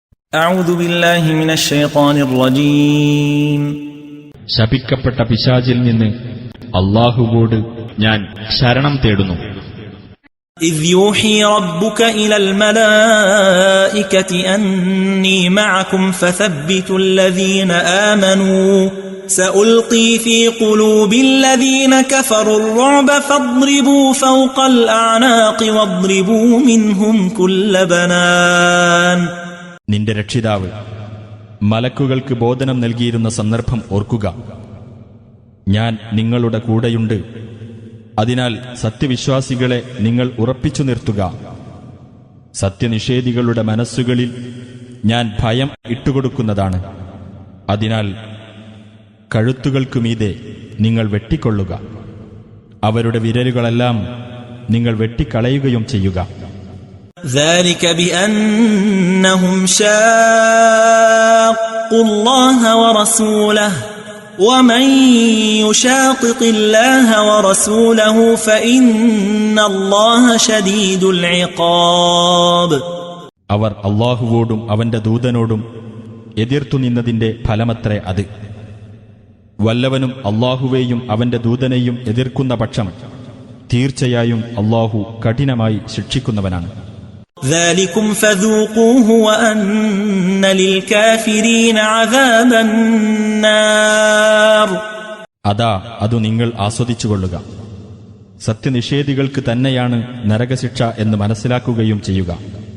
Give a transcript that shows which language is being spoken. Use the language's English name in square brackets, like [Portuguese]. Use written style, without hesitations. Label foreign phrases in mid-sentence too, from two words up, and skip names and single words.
[Arabic] أعوذ بالله من الشيطان الرجيم [Malayalam] ശപിക്കപ്പെട്ട പിശാചിൽ നിന്ന് അല്ലാഹുവോട് ഞാൻ ശരണം തേടുന്നു. [Arabic] إذ يوحي ربك إلى الملائكة أني معكم فثبتوا الذين آمنوا سألقي في قلوب الذين كفروا الرعب فاضربوا فوق الأعناق واضربوا منهم كل بنان. [Malayalam] നിന്റെ രക്ഷിതാവ് മലക്കുകൾക്ക് ബോധനം നൽകിയിരുന്ന സന്ദർഭം ഓർക്കുക. ഞാൻ നിങ്ങളുടെ കൂടെയുണ്ട്. അതിനാൽ സത്യവിശ്വാസികളെ നിങ്ങൾ ഉറപ്പിച്ചു നിർത്തുക. സത്യനിഷേധികളുടെ മനസ്സുകളിൽ ഞാൻ ഭയം ഇട്ടുകൊടുക്കുന്നതാണ്. അതിനാൽ കഴുത്തുകൾക്കുമീതെ നിങ്ങൾ വെട്ടിക്കൊള്ളുക. അവരുടെ വിരലുകളെല്ലാം നിങ്ങൾ വെട്ടിക്കളയുകയും ചെയ്യുക. [Arabic] ذلك بأنهم شاقوا الله ورسوله ومن يشاقق الله ورسوله فإن الله شديد العقاب. [Malayalam] അവർ അല്ലാഹുവോടും അവന്റെ ദൂതനോടും എതിർത്തു നിന്നതിന്റെ ഫലമത്രേ അത്. വല്ലവനും അല്ലാഹുവേയും അവന്റെ ദൂതനെയും എതിർക്കുന്ന പക്ഷം തീർച്ചയായും അല്ലാഹു കഠിനമായി ശിക്ഷിക്കുന്നവനാണ്. [Arabic] ذلكم فذوقوه وأن للكافرين عذاب النار. [Malayalam] അതാ അതു നിങ്ങൾ ആസ്വദിച്ചുകൊള്ളുക. സത്യനിഷേധികൾക്ക് തന്നെയാണ് നരകശിക്ഷ എന്ന് മനസ്സിലാക്കുകയും ചെയ്യുക.